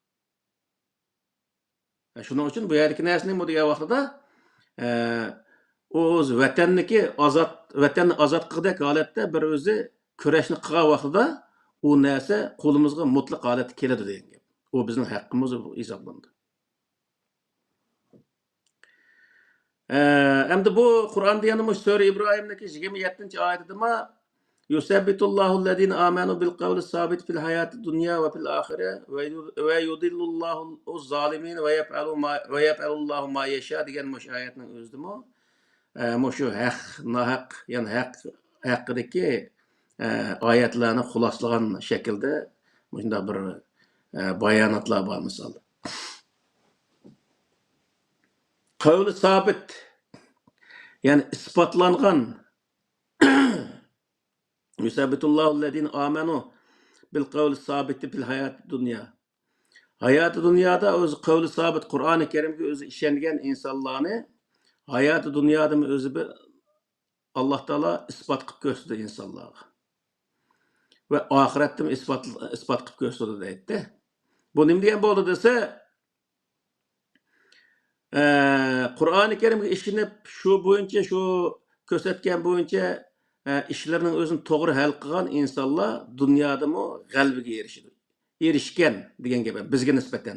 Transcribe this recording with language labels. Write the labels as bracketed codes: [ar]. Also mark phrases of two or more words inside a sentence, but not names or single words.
[uz] Shuning uchun bu yerdagi narsani bu degan vaqtida o'z vatanniki vatanni ozod qildik holatda bir o'zi kurashni qilgan vaqtida u narsa qo'limizga mutlaq holatda keladi degan gap. U bizning haqqimiz hisoblanadi. Endi bu Qur'onda yana sura Ibrohimdagi 27-oyatida [ar] يثبت الله الذين آمنوا بالقول الثابت في الحياة الدنيا وفي الآخرة ويضل الله الظالمين ويفعل الله ما يشاء [uz] degan oyatning o'zidimi shu haq, nohaq, ya'ni haqidagi oyatlarni xuloslagan shaklda shunday bir bayonotlar bor misol. [ar] قول ثابت, [uz] yani ispatlangan [ar] يثبت الله الذين آمنوا بالقول الثابت في الحياة الدنيا. [uz] Hayatı dünyada o'zi [ar] قول ثابت [uz] Qur'oni Karimga o'zi ishongan insonlarni hayatı dünyada o'zi Alloh taolo isbot qilib ko'rsatdi insonlarga. Va oxiratda isbot qilib ko'rsatdi deydi. Bu nima degan bo'ldi desa, Qur'oni Karimga ishonib, shu bo'yicha shu ko'rsatgan bo'yicha ishlarning o'zini to'g'ri hal qilgan insonlar dunyodami g'alabaga erishgan degan gap bizga nisbatan.